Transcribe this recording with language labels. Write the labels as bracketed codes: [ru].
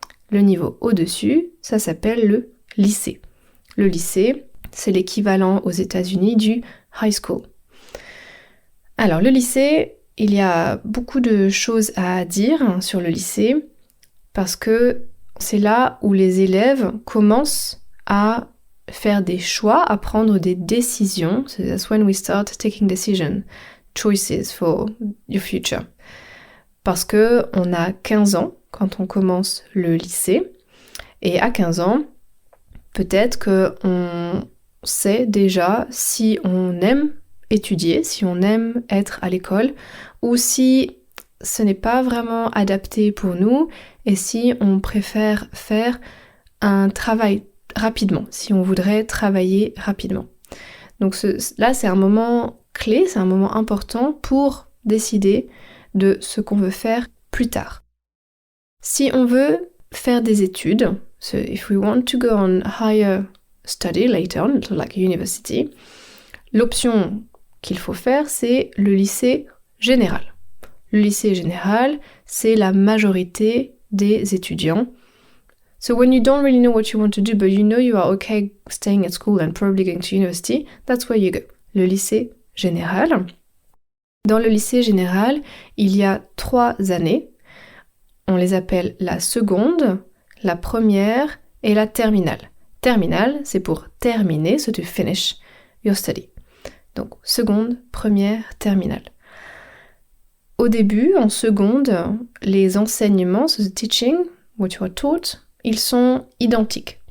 [fr] Le niveau au-dessus, ça s'appelle le lycée. Le lycée, c'est l'équivalent aux États-Unis du high school. Alors le lycée, il y a beaucoup de choses à dire sur le lycée parce que c'est là où les élèves commencent à faire des choix, à prendre des décisions. [en] So that's when we start taking choices for your future. [fr] Parce que on a 15 ans quand on commence le lycée, et à 15 ans, peut-être qu'on sait déjà si on aime étudier, si on aime être à l'école, ou si ce n'est pas vraiment adapté pour nous, et si on préfère faire un travail rapidement, si on voudrait travailler rapidement. Donc là, c'est un moment clé, c'est un moment important pour décider de ce qu'on veut faire plus tard. Si on veut faire des études, [en] so if we want to go on higher study later on, like university, [fr] l'option qu'il faut faire, c'est le lycée général. Le lycée général, c'est la majorité des étudiants. [en] So when you don't really know what you want to do, but you know you are okay staying at school and probably going to university, that's where you go. [fr] Le lycée général. Dans le lycée général, il y a 3 années. On les appelle la seconde, la première et la terminale. Terminale, c'est pour terminer, [en] so to finish your study. [fr] Donc seconde, première, terminale. Au début, en seconde, les enseignements, [en] so the teaching, what you are taught, [fr] ils sont identiques.